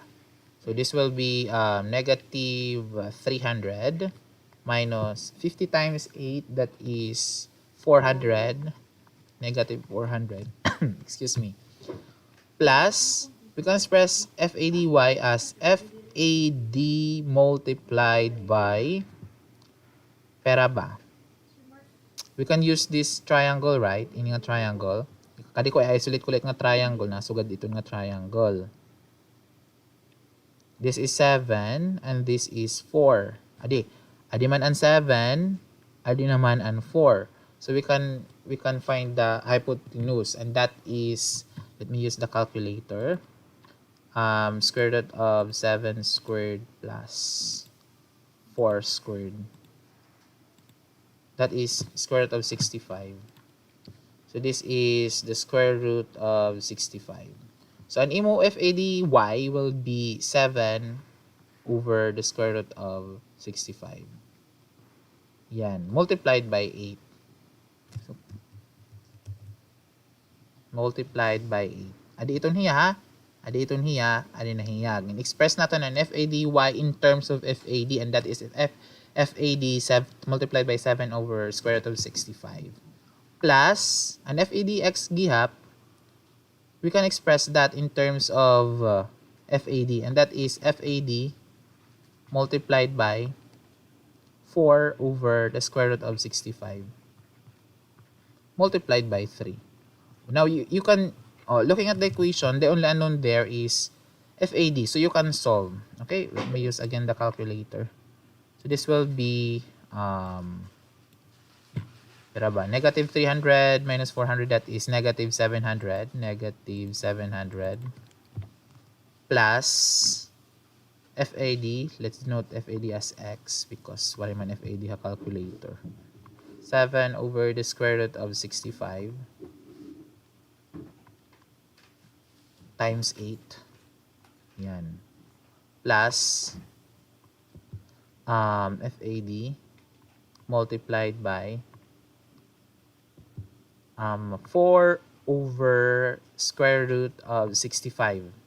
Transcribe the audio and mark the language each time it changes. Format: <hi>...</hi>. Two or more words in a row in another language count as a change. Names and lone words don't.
<en>So this will be negative 300 minus 50 times 8, that is 400, negative 400, excuse me, plus, we can express FADY as FAD multiplied by Parabolic. We can use this triangle, right?</en> <war>Ini nga triangle. Kadi ko i-isolate ko nga triangle, nasugad ito nga triangle.</war> <en>This is 7 and this is 4.</en> <war>Adi man ang 7, adi naman ang 4.</war> <en>So we can find the hypotenuse, and that is, let me use the calculator. Square root of 7 squared plus 4 squared. That is square root of 65. So this is the square root of 65. So</en> <war>an imo</war> <en>FADY will be 7 over the square root of 65. Yan. Multiplied by 8. So, multiplied by 8.</en> <war>Adi iton hiya ha? Adi iton hiya. Adi na hiyag.</war> <en>And express</en> <war>natin an</war> <en>FADY in terms of FAD, and that is FAD multiplied by 7 over square root of 65. Plus,</en> <war>an FADX gihap,</war> <en>we can express that in terms of FAD, and that is FAD multiplied by 4 over the square root of 65 multiplied by 3. Now, you can, looking at the equation, the only unknown there is FAD. So, you can solve. Okay, let me use again the calculator. So, this will be, negative 300 minus 400, that is negative 700. Negative 700 plus FAD. Let's denote FAD as X because</en> <war>wala man FAD ha calculator.</war> <en>7 over the square root of 65 times 8. Yan. Plus FAD multiplied by 4 over square root of 65.</en>